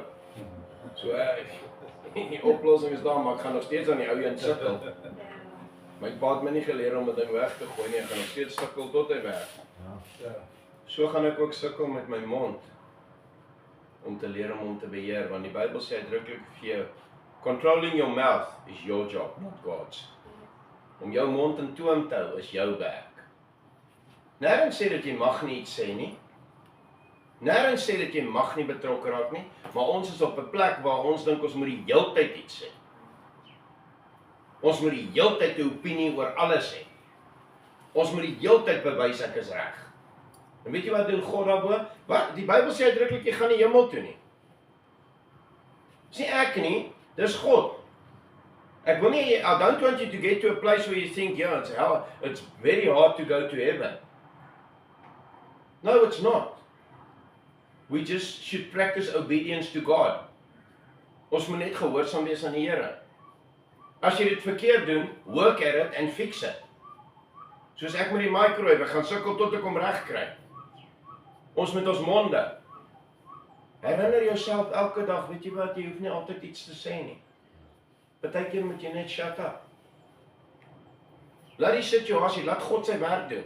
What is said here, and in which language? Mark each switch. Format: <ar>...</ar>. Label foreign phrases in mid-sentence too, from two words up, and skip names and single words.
<af>So die oplossing is daar, maar ek gaan nog steeds aan die ou een sukkel. My pa het my nie geleer om 'n ding weg te gooi nie, ek gaan nog steeds sukkel tot hy werk. Ja. So gaan ek ook sukkel met my mond, om te leer om hom te beheer, want die Bybel sê uitdruklik vir jou,</af> <en>controlling your mouth is your job, not God's.</en> <af>Om jou mond in toom te hou is jou werk. Nêrens sê dat jy mag nie iets sê nie. Nêrens sê dat jy mag nie betrokke raak nie, maar ons is op 'n plek waar ons dink ons moet die heeltyd iets sê. Ons moet die heeltyd 'n opinie oor alles hê. Ons moet die heeltyd bewys ek is reg. En weet jy wat doen God daarbo? Wat? Die Bybel sê uitdruklik jy gaan nie hemel toe nie. Dis nie ek nie, dis God. Ek wil nie,</af> <en>I don't want you to get to a place where you think, yeah, it's very hard to go to heaven. No, it's not. We just should practice obedience to God.</en> <af>Ons moet net gehoorsaam wees aan die Here. As jy dit verkeerd doen,</af> <en>work at it and fix it.</en> <af>Soos ek met die microwave, ek gaan sukkel tot ek hom reg kry. Ons met ons monde. Herinner jouself elke dag, weet jy wat, jy hoef nie altyd iets te sê nie. Partykeer moet jy net</af> <en>shut up.</en> <af>Laat die situasie, laat God sy werk doen.</af>